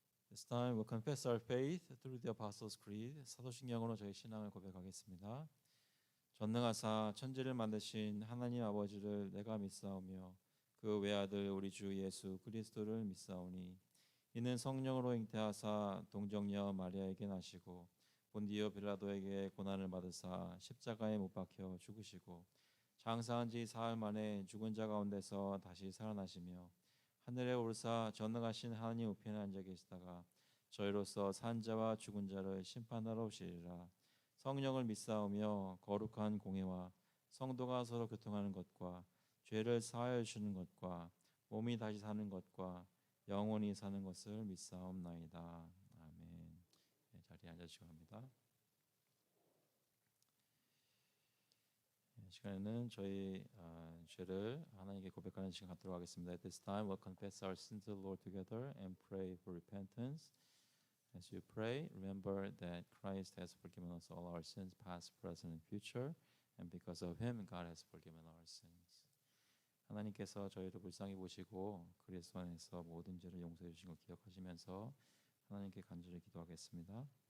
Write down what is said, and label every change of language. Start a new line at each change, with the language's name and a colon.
English: This time we'll confess our faith through the Apostles' Creed.
Korean: 사도신경으로 저희 신앙을 고백하겠습니다. 전능하사 천지를 만드신 하나님 아버지를 내가 믿사오며 그 외아들 우리 주 예수 그리스도를 믿사오니 이는 성령으로 잉태하사 동정녀 마리아에게 나시고 본디오 빌라도에게 고난을 받으사 십자가에 못 박혀 죽으시고 장사한 지 사흘 만에 죽은 자 가운데서 다시 살아나시며 하늘에 오르사 전능하신 하나님 우편에 앉아 계시다가 저희로서 산 자와 죽은 자를 심판하러 오시리라. 성령을 믿사오며 거룩한 공예와 성도가 서로 교통하는 것과 죄를 사하여 주는 것과 몸이 다시 사는 것과 영원히 사는 것을 믿사옵나이다. 아멘. 네, 자리에 앉아주시기 바랍니다. 이 시간에는 저희 죄를 하나님께 고백하는 시간 갖도록 하겠습니다.
English: At this time, we'll confess our sins to the Lord together and pray for repentance. As you pray, remember that Christ has forgiven us all our sins, past, present, and future, and because of Him, God has forgiven our sins.
Korean: 하나님께서 저희를 불쌍히 보시고 그리스도 안에서 모든 죄를 용서해 주신 걸 기억하시면서 하나님께 간절히 기도하겠습니다.